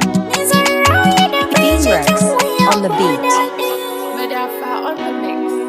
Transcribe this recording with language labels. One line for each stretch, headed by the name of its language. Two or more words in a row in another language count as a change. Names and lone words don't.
Hausa: Ni zan rayu da kai cikin wuya
English: On the ko beat.
Hausa: daɗi. Madafa
English: on the mix.